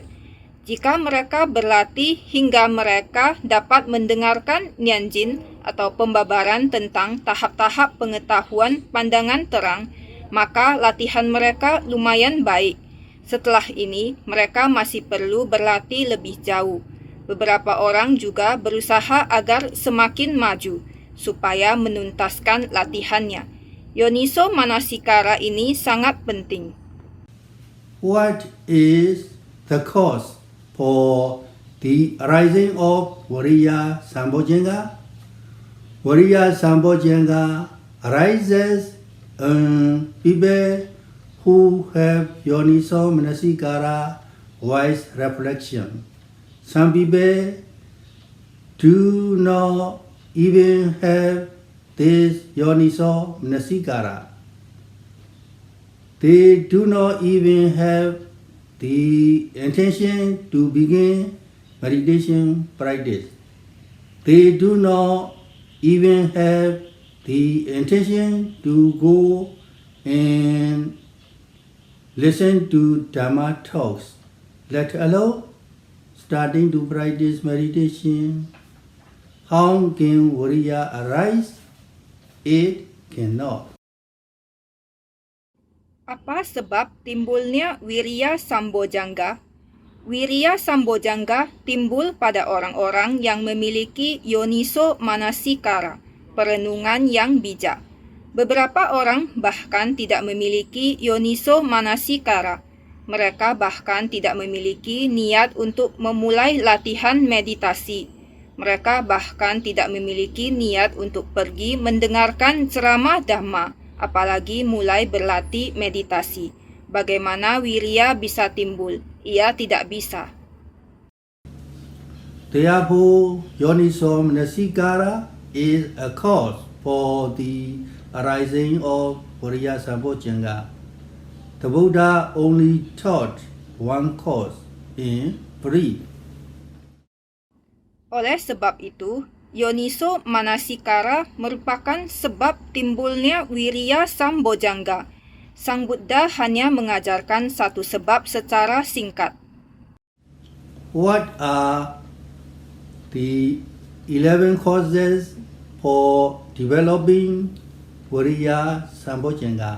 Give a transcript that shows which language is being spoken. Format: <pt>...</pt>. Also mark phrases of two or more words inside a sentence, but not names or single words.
<id>Jika mereka berlatih hingga mereka dapat mendengarkan nyanjin atau pembabaran tentang tahap-tahap pengetahuan pandangan terang, maka latihan mereka lumayan baik. Setelah ini, mereka masih perlu berlatih lebih jauh. Beberapa orang juga berusaha agar semakin maju, supaya menuntaskan latihannya.</id> <pi>Yoniso manasikara</pi> <id>ini sangat penting.</id> <en>What is the cause for the arising of</en> <pi>Viriya Sambojjhanga? Viriya Sambojjhanga</pi> <en>arises in people who have</en> <pi>yoniso manasikara</pi> <en>wise reflection. Some people do not even have this</en> <pi>yoniso manasikara.</pi> <en>They do not even have the intention to begin meditation practice. They do not even have the intention to go and listen to Dhamma talks, let alone starting to practice meditation. How can Viriya arise? It cannot.</en> <id>Apa sebab timbulnya</id> <pi>Viriya Sambojjhanga? Viriya Sambojjhanga</pi> <id>timbul pada orang-orang yang memiliki</id> <pi>yoniso manasikara,</pi> <id>perenungan yang bijak. Beberapa orang bahkan tidak memiliki</id> <pi>yoniso manasikara.</pi> <id>Mereka bahkan tidak memiliki niat untuk memulai latihan meditasi. Mereka bahkan tidak memiliki niat untuk pergi mendengarkan ceramah Dhamma, apalagi mulai berlatih meditasi. Bagaimana Viriya bisa timbul? Ia tidak bisa.</id> <en>Therefore,</en> <pi>yoniso manasikara</pi> <en>is a cause for the arising of</en> <pi>Viriya Sambojjhanga.</pi> <en>The Buddha only taught one cause in brief.</en> <id>Oleh sebab itu,</id> <pi>yoniso manasikara</pi> <id>merupakan sebab timbulnya</id> <pi>Viriya Sambojjhanga.</pi> <id>Sang Buddha hanya mengajarkan satu sebab secara singkat.</id> <en>What are the 11 causes for developing Viriya Sambojjhanga?</en>